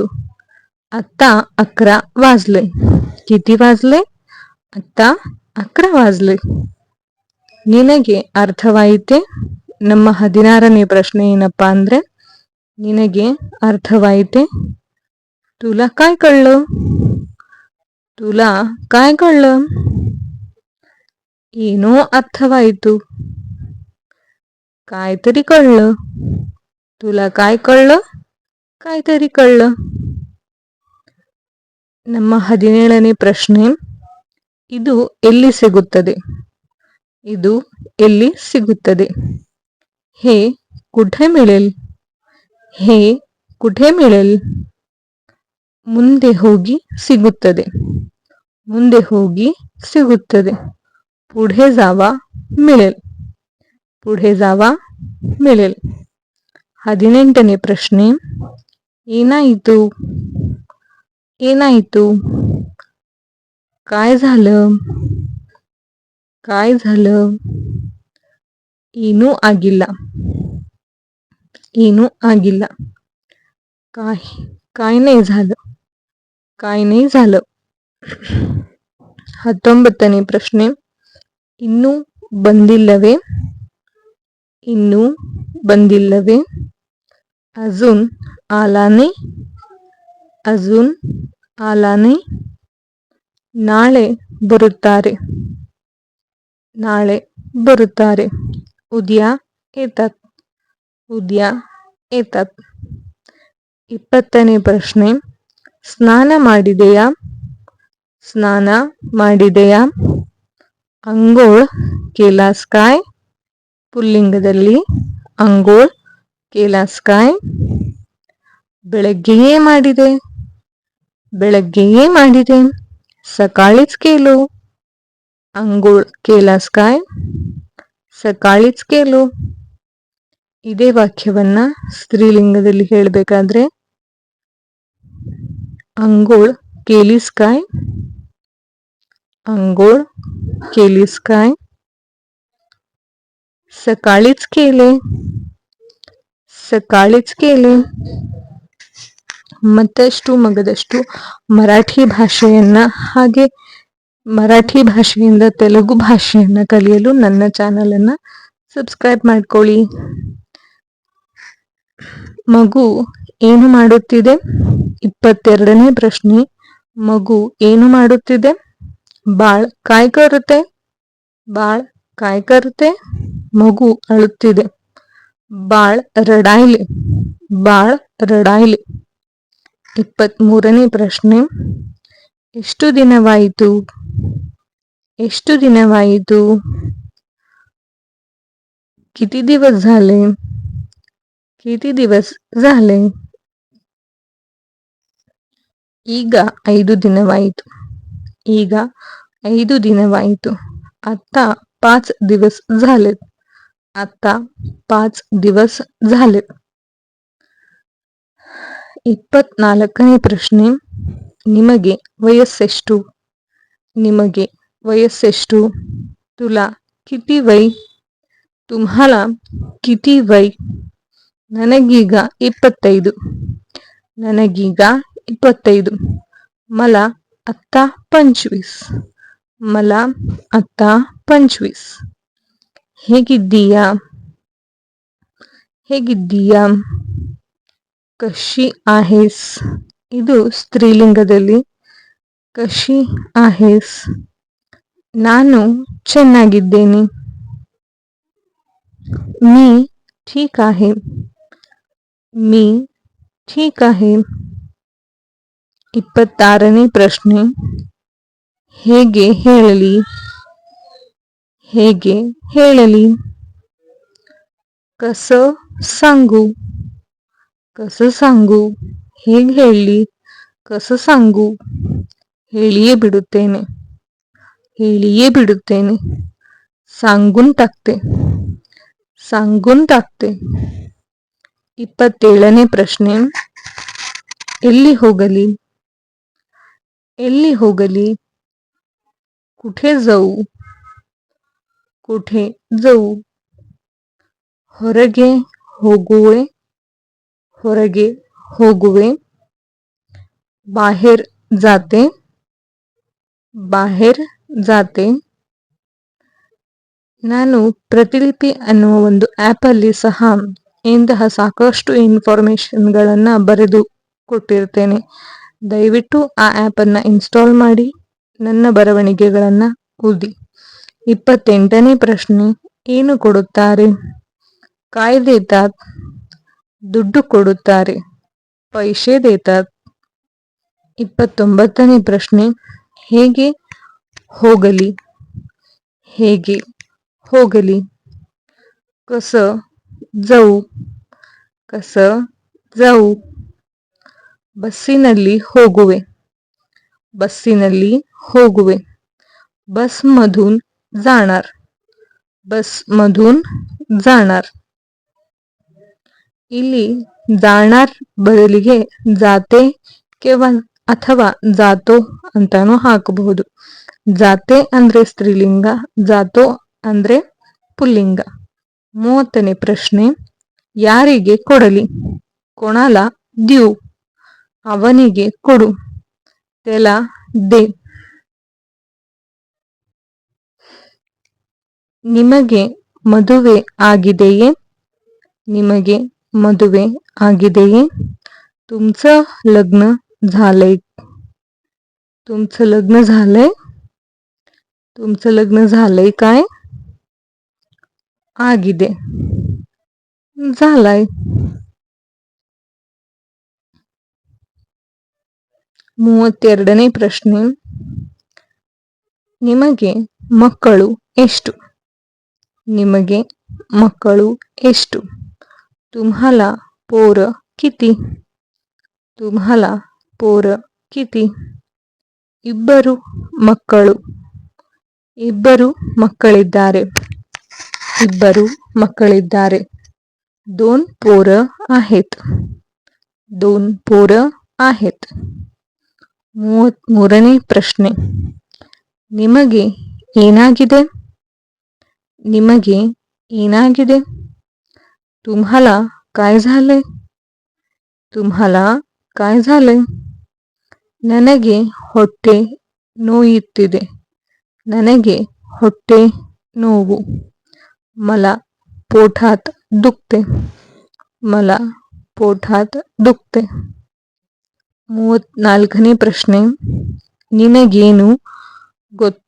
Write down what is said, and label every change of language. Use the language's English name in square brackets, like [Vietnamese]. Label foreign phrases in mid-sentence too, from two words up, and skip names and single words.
[Marathi] आत्ता 11 वाजले. किती वाजले? आत्ता 11 वाजले. [Kannada] ನಿನಗೆ ಅರ್ಥವಾಯಿತೆ? ನಮ್ಮ 16ನೇ ಪ್ರಶ್ನೆ ಏನಪ್ಪಾ ಅಂದ್ರೆ, ನಿನಗೆ ಅರ್ಥವಾಯಿತೆ? [Marathi] ತುಲಾ काय कळलं? ತುಲಾ काय कळलं? [Kannada] ಏನೋ ಅರ್ಥವಾಯಿತು. [Marathi] काहीतरी कळलं. तुला काय कळलं? काहीतरी कळलं. [Kannada] ನಮ್ಮ 17ನೇ ಪ್ರಶ್ನೆ, ಇದು ಎಲ್ಲಿ ಸಿಗುತ್ತದೆ? ಇದು ಎಲ್ಲಿ ಸಿಗುತ್ತದೆ? [Marathi] हे कुठे मिळेल? हे कुठे मिळेल? [Kannada] ಮುಂದೆ ಹೋಗಿ ಸಿಗುತ್ತದೆ. ಮುಂದೆ ಹೋಗಿ ಸಿಗುತ್ತದೆ. [Marathi] पुढे जावा मिळेल. पुढे जावा मिळेल. [Kannada] 18ನೇ ಪ್ರಶ್ನೆ, ಏನಾಯಿತು? ಏನಾಯಿತು? [Marathi] काय झालं? काय झालं? [Kannada] ಏನೂ ಆಗಿಲ್ಲ. ಏನೂ ಆಗಿಲ್ಲ. [Marathi] काय नाही झालं. काय नाही झालं. [Kannada] 19ನೇ ಪ್ರಶ್ನೆ, ಇನ್ನೂ ಬಂದಿಲ್ಲವೇ? ಇನ್ನೂ ಬಂದಿಲ್ಲವೇ? [Marathi] अजून आला नाही. अजून आला नाही. [Kannada] ನಾಳೆ ಬರುತ್ತಾರೆ. ನಾಳೆ ಬರುತ್ತಾರೆ. [Marathi] उद्या येतात. उद्या येतात. [Kannada] 20ನೇ ಪ್ರಶ್ನೆ, ಸ್ನಾನ ಮಾಡಿದೆಯಾ? ಸ್ನಾನ ಮಾಡಿದೆಯಾ? [Marathi] अंघोळ केलास काय? ಪುಲ್ಲಿಂಗದಲ್ಲಿ अंघोळ केलास काय? [Kannada] ಬೆಳಗ್ಗೆಯೇ ಮಾಡಿದೆ. ಬೆಳಗ್ಗೆಯೇ ಮಾಡಿದೆ. [Marathi] सकाळीच केलो. अंघोळ केलास काय? सकाळीच केलो. [Kannada] ಇದೇ ವಾಕ್ಯವನ್ನ ಸ್ತ್ರೀಲಿಂಗದಲ್ಲಿ ಹೇಳಬೇಕಾದ್ರೆ, [Marathi] अंघोळ केलीस काय? अंघोळ केलीस काय? सकाळीच केले. सकाळीच केले. [Kannada] ಮತ್ತಷ್ಟು ಮಗದಷ್ಟು ಮರಾಠಿ ಭಾಷೆಯನ್ನ ಹಾಗೆ ಮರಾಠಿ ಭಾಷೆಯಿಂದ ತೆಲುಗು ಭಾಷೆಯನ್ನ ಕಲಿಯಲು ನನ್ನ ಚಾನೆಲ್ ಅನ್ನ ಸಬ್ಸ್ಕ್ರೈಬ್ ಮಾಡ್ಕೊಳ್ಳಿ. ಮಗು ಏನು ಮಾಡುತ್ತಿದೆ? 22ನೇ ಪ್ರಶ್ನೆ, ಮಗು ಏನು ಮಾಡುತ್ತಿದೆ? [Marathi] ಬಾಳ್ काय करते? ಬಾಳ್ काय करते? [Kannada] ಮಗು ಅಳುತ್ತಿದೆ. [Marathi] बाळ रडायले. बाळ रडायले. [Kannada] 23ನೇ ಪ್ರಶ್ನೆ, ಎಷ್ಟು ದಿನವಾಯಿತು? ಎಷ್ಟು ದಿನವಾಯಿತು? [Marathi] किती दिवस झाले? किती दिवस झाले? [Kannada] ಈಗ 5 ದಿನವಾಯಿತು. ಈಗ 5 ದಿನವಾಯಿತು. [Marathi] आता 5 दिवस झालेत. आता 5 दिवस झालेत. [Kannada] 24ನೇ ಪ್ರಶ್ನೆ, ನಿಮಗೆ ವಯಸ್ಸೆಷ್ಟು? ನಿಮಗೆ ವಯಸ್ಸೆಷ್ಟು? [Marathi] तुला किती वय? तुम्हाला किती वय? [Kannada] ನನಗೀಗ 25. ನನಗೀಗ 25. [Marathi] मला आत्ता 25. मला आत्ता 25. [Kannada] ಹೇಗಿದ್ದೀಯಾ? ಹೇಗಿದ್ದೀಯಾ? [Marathi] ಕಶಿ आहेस? [Kannada] ಇದು ಸ್ತ್ರೀಲಿಂಗದಲ್ಲಿ [Marathi] ಕಶಿ आहेस? [Kannada] ನಾನು ಚೆನ್ನಾಗಿದ್ದೇನೆ. [Marathi] मी ठीक आहे. मी ठीक आहे. [Kannada] 26ನೇ ಪ್ರಶ್ನೆ. ಹೇಗೆ ಹೇಳಲಿ? ಹೇಗೆ ಹೇಳಲಿ? [Marathi] कसं सांगू? कसं सांगू? [Kannada] ಹೇಗೆ ಹೇಳಲಿ? [Marathi] कसं सांगू? [Kannada] ಹೇಳಿಯೇ ಬಿಡುತ್ತೇನೆ. ಹೇಳಿಯೇ ಬಿಡುತ್ತೇನೆ. [Marathi] सांगून टाकते. सांगून टाकते. [Kannada] 27ನೇ ಪ್ರಶ್ನೆ. ಎಲ್ಲಿ ಹೋಗಲಿ? ಎಲ್ಲಿ ಹೋಗಲಿ? [Marathi] कुठे जाऊ? कुठे जाऊ? [Kannada] ಹೊರಗೆ ಹೋಗುವೆ. ಹೊರಗೆ ಹೋಗುವೆ. [Marathi] बाहेर जाते. बाहेर जाते. [Kannada] ನಾನು ಪ್ರತಿಲಿಪಿ ಅನ್ನುವ ಒಂದು ಆ್ಯಪಲ್ಲಿ ಸಹ ಇಂತಹ ಸಾಕಷ್ಟು ಇನ್ಫಾರ್ಮೇಷನ್ಗಳನ್ನು ಬರೆದು ಕೊಟ್ಟಿರ್ತೇನೆ. ದಯವಿಟ್ಟು ಆ ಆ್ಯಪನ್ನು ಇನ್ಸ್ಟಾಲ್ ಮಾಡಿ ನನ್ನ ಬರವಣಿಗೆಗಳನ್ನು ಓದಿ. 28ನೇ ಪ್ರಶ್ನೆ. ಏನು ಕೊಡುತ್ತಾರೆ? [Marathi] काय देतात? [Kannada] ದುಡ್ಡು ಕೊಡುತ್ತಾರೆ. [Marathi] पैसे देतात. [Kannada] 29ನೇ ಪ್ರಶ್ನೆ. ಹೇಗೆ ಹೋಗಲಿ? ಹೇಗೆ ಹೋಗಲಿ? [Marathi] कसं जाऊ? कसं जाऊ? [Kannada] ಬಸ್ಸಿನಲ್ಲಿ ಹೋಗುವೆ. ಬಸ್ಸಿನಲ್ಲಿ ಹೋಗುವೆ. [Marathi] बसमधून जाणार. बसमधून जाणार. [Kannada] ಇಲ್ಲಿ जाणार ಬದಲಿಗೆ जाते ಅಥವಾ जातो ಅಂತಾನೂ ಹಾಕಬಹುದು. जाते ಅಂದ್ರೆ ಸ್ತ್ರೀಲಿಂಗ, जातो ಅಂದ್ರೆ ಪುಲ್ಲಿಂಗ. 30ನೇ ಪ್ರಶ್ನೆ. ಯಾರಿಗೆ ಕೊಡಲಿ? [Marathi] कोणाला देऊ? [Kannada] ಅವನಿಗೆ ಕೊಡು. [Marathi] त्याला दे. [Kannada] ನಿಮಗೆ ಮದುವೆ ಆಗಿದೆಯೇ? ನಿಮಗೆ ಮದುವೆ ಆಗಿದೆಯೇ? [Marathi] तुमचं लग्न झालंय. तुमचं लग्न झालंय. तुमचं लग्न झालंय काय? [Kannada] ಆಗಿದೆ. झालाय. 32ನೇ ಪ್ರಶ್ನೆ. ನಿಮಗೆ ಮಕ್ಕಳು ಎಷ್ಟು? ನಿಮಗೆ ಮಕ್ಕಳು ಎಷ್ಟು? [Marathi] तुम्हाला पोरं किती? तुम्हाला पोरं किती? [Kannada] ಇಬ್ಬರು ಮಕ್ಕಳು. ಇಬ್ಬರು ಮಕ್ಕಳಿದ್ದಾರೆ. ಇಬ್ಬರು ಮಕ್ಕಳಿದ್ದಾರೆ. [Marathi] दोन पोरं आहेत. दोन पोरं आहेत. [Kannada] 33ನೇ ಪ್ರಶ್ನೆ. ನಿಮಗೆ ಏನಾಗಿದೆ? ನಿಮಗೆ ಏನಾಗಿದೆ? [Marathi] तुम्हाला काय झालंय? तुम्हाला काय झालंय? [Kannada] ನನಗೆ ಹೊಟ್ಟೆ ನೋಯುತ್ತಿದೆ. ನನಗೆ ಹೊಟ್ಟೆ ನೋವು. [Marathi] मला पोटात दुखते. मला पोटात दुखते. [Kannada] 34ನೇ ಪ್ರಶ್ನೆ. ನಿನಗೇನು ಗೊತ್ತು?